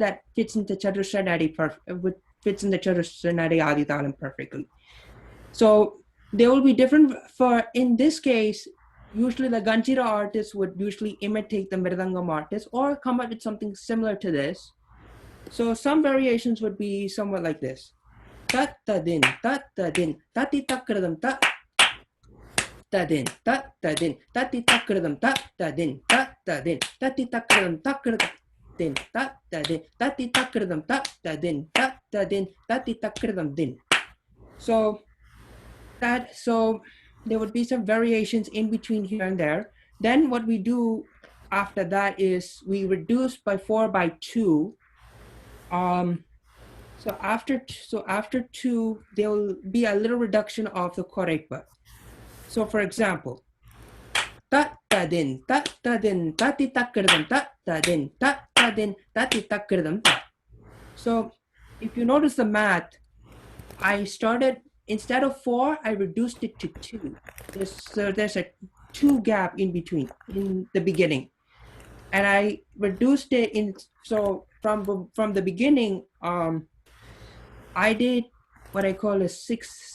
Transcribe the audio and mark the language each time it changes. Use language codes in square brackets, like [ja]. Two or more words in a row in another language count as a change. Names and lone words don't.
[en] That fits into Chaturshranadi fits in the Chaturshranadi Aditalam perfectly. So they will be different. In this case, usually the Ganjira artist would usually imitate the Mridangam artist or come up with something similar to this. So some variations would be somewhat like this. Tat tadin, tati takradam tat tadin, tat tadin, tati takradam tat tadin, tat tadin, tati takradam takradam tat tadin, tati takradam tat tadin, tat tadin, tati takradam din. So there would be some variations in between here and there. Then what we do after that is we reduce by 4 by 2. So after 2, there will be a little reduction of the Koraipu. So for example, tat tadin, tati takradam, tat tadin, tati takradam. So if you notice the math, I started, instead of 4, I reduced it to 2. There's a 2 gap in between, in the beginning. And I reduced it in, so from the beginning, I did what I call a 6.